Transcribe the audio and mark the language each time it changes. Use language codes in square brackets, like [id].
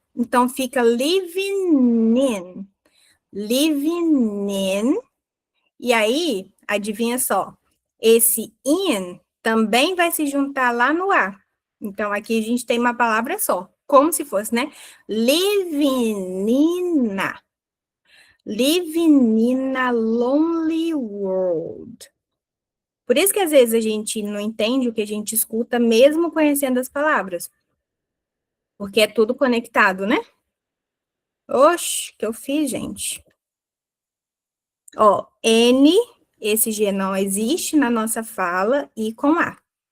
[pt] Então, fica [en] living in. Living in. [pt] E aí, adivinha só, esse in também vai se juntar lá no A. Então, aqui a gente tem uma palavra só, como se fosse, né? Livinina. [en] Living in a lonely world. [pt] Por isso que às vezes a gente não entende o que a gente escuta, mesmo conhecendo as palavras. Porque é tudo conectado, né? Oxe, que eu fiz, gente. Ó, N, esse G não existe na nossa fala, e com A.